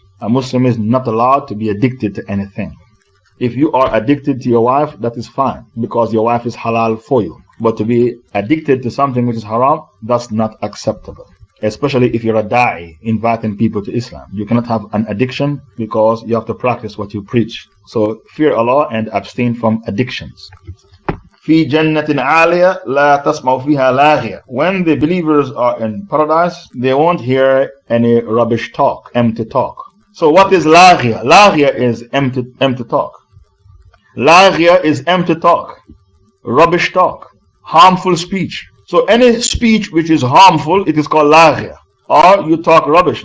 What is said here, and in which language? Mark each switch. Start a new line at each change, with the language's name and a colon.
English: A Muslim is not allowed to be addicted to anything. If you are addicted to your wife, that is fine, because your wife is halal for you. But to be addicted to something which is haram, that's not acceptable. Especially if you're a da'i, inviting people to Islam. You cannot have an addiction, because you have to practice what you preach. So fear Allah and abstain from addictions.
Arabic: في جنة عالية لا تسمع فيها لاغية.
English: When the believers are in paradise, they won't hear any rubbish talk, empty talk. So what is laghia? Laghia is empty talk. Laghia is empty talk, rubbish talk, harmful speech. So any speech which is harmful, it is called laghia. Or you talk rubbish.